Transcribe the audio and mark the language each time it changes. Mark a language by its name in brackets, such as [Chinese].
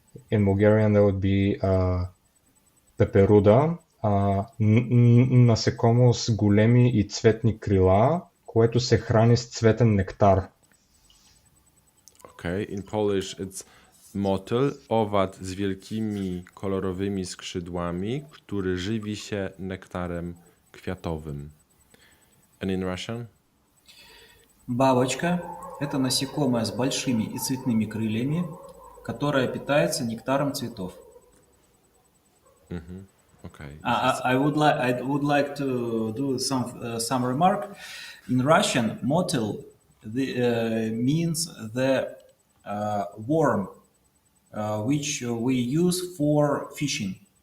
[English] In Bulgarian, that would be [Bulgarian] peperuda, насекомо с големи и цветни крила, което се храни с цветен нектар. [English] Okay, in Polish it's [Polish] motyl, owad z wielkimi kolorowymi skrzydłami, który żywi się nektarem kwiatowym. [English] And in Russian? [Russian] Бабочка – это насекомое с большими и цветными крыльями, которое питается нектаром цветов. [English] Okay. I would like to do some remark. In Russian, motyl means the worm which we use for fishing.